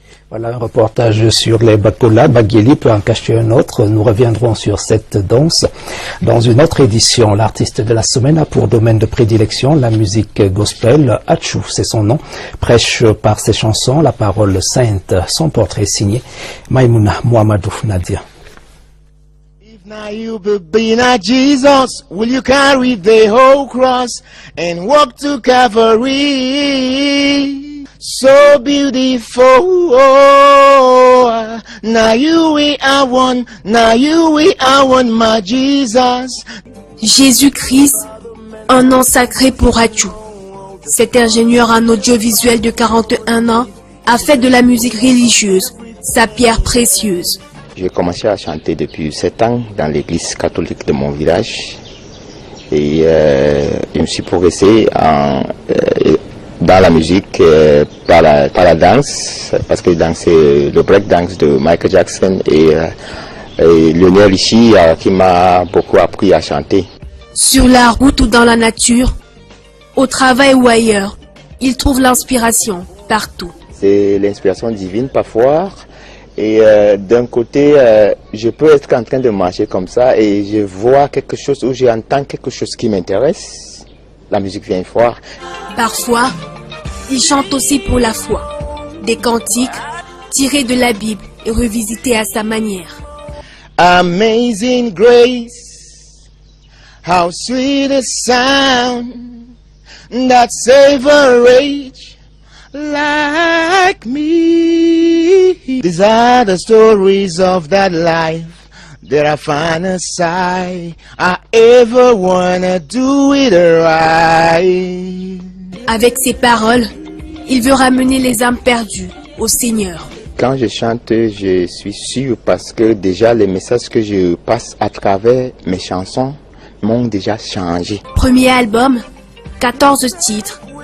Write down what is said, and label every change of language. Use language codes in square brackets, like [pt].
[fr] Voilà un reportage sur les Bakola. Baguéli peut en cacher un autre. Nous reviendrons sur cette danse dans une autre édition. L'artiste de la semaine a pour domaine de prédilection la musique gospel. Achou, c'est son nom. Prêche par ses chansons la parole sainte. Son portrait signé Maïmouna Mohamedou Nadia. [en] Now you be not Jesus, will you carry the whole cross and walk to Calvary? So beautiful, oh, now you we are one, my Jesus. [fr] Jésus-Christ, un nom sacré pour Achou. Cet ingénieur en audiovisuel de 41 ans a fait de la musique religieuse sa pierre précieuse. J'ai commencé à chanter depuis 7 ans dans l'église catholique de mon village et je me suis progressé dans la musique par la danse, parce que je dansais le break dance de Michael Jackson et Lionel Richie qui m'a beaucoup appris à chanter. Sur la route ou dans la nature, au travail ou ailleurs, il trouve l'inspiration partout. C'est l'inspiration divine parfois. Et d'un côté, je peux être en train de marcher comme ça et je vois quelque chose ou j'entends quelque chose qui m'intéresse. La musique vient fort. Parfois, il chante aussi pour la foi. Des cantiques tirés de la Bible et revisités à sa manière. [en] Amazing grace, how sweet a sound that saved a wretch like me. These are the stories of that life that I find aside. I ever wanna do it right. [fr] Avec ses paroles, il veut ramener les âmes perdues au Seigneur. Quand je chante, je suis sûr parce que déjà les messages que je passe à travers mes chansons m'ont déjà changé. Premier album, 14 titres.